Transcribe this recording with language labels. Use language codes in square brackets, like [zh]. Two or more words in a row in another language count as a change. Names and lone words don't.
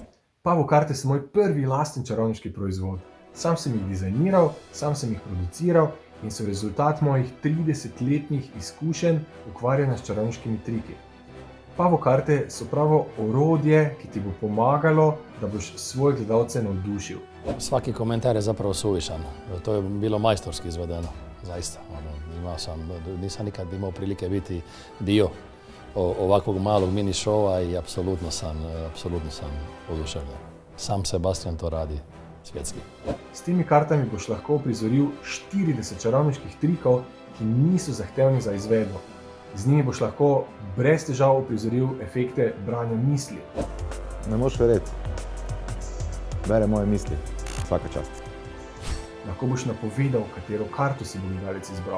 [sl] Pavo karte so moj prvi lasten čarovniški proizvod. Sam sem jih dizajniral, sam sem jih produciral in so rezultat mojih 30-letnih izkušenj ukvarjanja s čarovniškimi triki. Pavo karte so pravo orodje, ki ti bo pomagalo, da boš svoje gledalce navdušil. [hr] Svaki komentar je zapravo suvišan. To je bilo majstorski izvedeno, zaista. Nisam nikad imao prilike biti dio ovakvog malog mini šova i apsolutno sam oduševljen. Sam Sebastian to radi svjetski. [sl] S temi kartami boš lahko uprizoril 40 čarovniških trikov, ki niso zahtevni za izvedbo. Z njimi boš lahko brez težav uprizoril efekte branja misli. Ne moš verjeti. Bere moje misli. Vsaka čast. Lahko boš napovedal, katero karto si bo gledalec izbral.